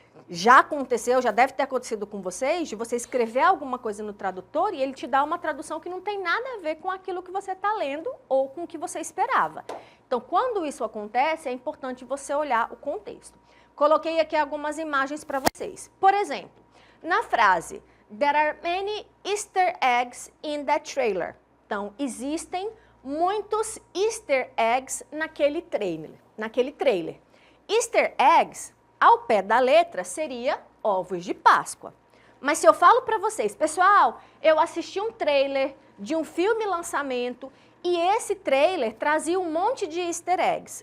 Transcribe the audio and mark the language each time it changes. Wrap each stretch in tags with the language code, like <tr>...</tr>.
<pt>Já aconteceu, já deve ter acontecido com vocês, de você escrever alguma coisa no tradutor e ele te dá uma tradução que não tem nada a ver com aquilo que você está lendo ou com o que você esperava. Então, quando isso acontece, é importante você olhar o contexto. Coloquei aqui algumas imagens para vocês. Por exemplo, na frase,</pt> <en>there are many Easter eggs in that trailer.</en> <pt>Então, existem muitos Easter eggs naquele trailer. Easter eggs, ao pé da letra, seria ovos de Páscoa. Mas se eu falo para vocês, pessoal, eu assisti um trailer de um filme lançamento e esse trailer trazia um monte de Easter eggs.</pt>